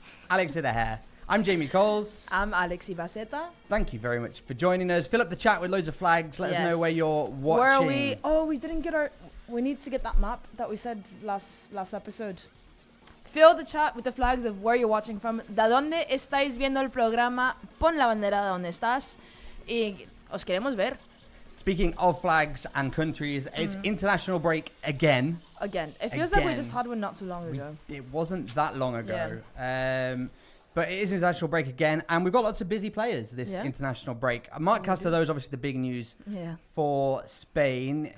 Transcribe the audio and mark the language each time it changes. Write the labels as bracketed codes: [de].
[en] Alex did a hair. I'm Jamie Coles. I'm Alexi Baceta. Thank you very much for joining us. Fill up the chat with loads of flags. Let us know where you're watching. Where are we? Oh, we didn't get our... We need to get that map that we said last episode. Fill the chat with the flags of where you're watching from. [es] ¿De dónde estáis viendo el programa? Pon la bandera de donde estás. Y os queremos ver. [en] Speaking of flags and countries, it's international break again. It feels like we just had one not too long ago. It wasn't that long ago. Yeah. But it is international break again, and we've got lots of busy players this international break. Marc Castelló is obviously the big news for Spain.